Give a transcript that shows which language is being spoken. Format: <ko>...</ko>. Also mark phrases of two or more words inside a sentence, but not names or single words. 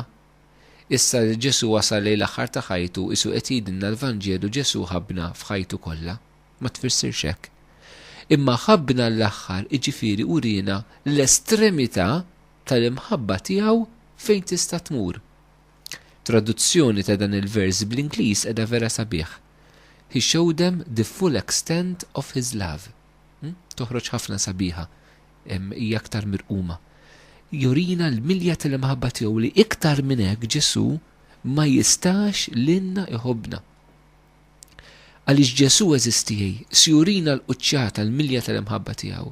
<mt>Issa Ġesu wasal lejn l-aħħar ta' ħajtu isu qed jgħidilna l-Vanġelu Ġesu ħabbna f'ħajtu kollha. Ma tfissirx hekk. Imma ħabbna l-aħħar iġifieri urina l-estremità tal-imħabba tiegħu fejn tista' tmur. Traduzzjoni ta' dan il-vers bl-Ingliż qiegħda vera sabiħ.</mt> <en>He showed them the full extent of his love.</en> <mt>Toħroġ ħafna sabiħa, hija aktar mirquma. Jurina l-milja tal-imħabba tiegħu li iktar minn hekk Ġesu ma jistax lilna iħobbna. Għaliex Ġesu eżistijej sjurina l-quċċata l-milja tal-imħabba tiegħu.</mt>